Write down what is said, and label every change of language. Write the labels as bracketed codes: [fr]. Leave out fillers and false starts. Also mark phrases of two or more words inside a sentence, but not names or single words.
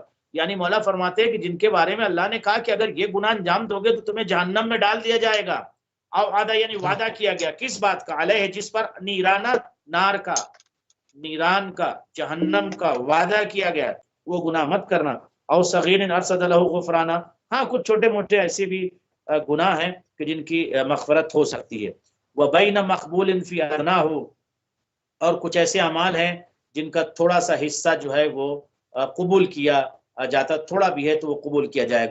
[ur] یعنی مولا فرماتے ہیں کہ جن کے بارے میں اللہ نے کہا کہ اگر یہ گناہ انجام دو گے تو تمہیں جہنم میں ڈال دیا جائے گا۔ [ar] او ادا [ur] یعنی وعدہ کیا گیا، کس بات کا؟ علیہ، جس پر، نیرانا نار کا، نیران کا، جہنم کا وعدہ کیا گیا، وہ گناہ مت کرنا۔ [ar] او صغیر ارصد له غفرانا، [ur] ہاں کچھ چھوٹے موٹے ایسے بھی گناہ ہیں کہ جن کی مغفرت ہو سکتی ہے۔ [ar] وبین مقبول فی ادناہ، [ur] اور کچھ ایسے اعمال ہیں جن کا تھوڑا سا حصہ جو ہے وہ قبول کیا جاتا، تھوڑا بھی ہے تو وہ قبول کیا جائے گا۔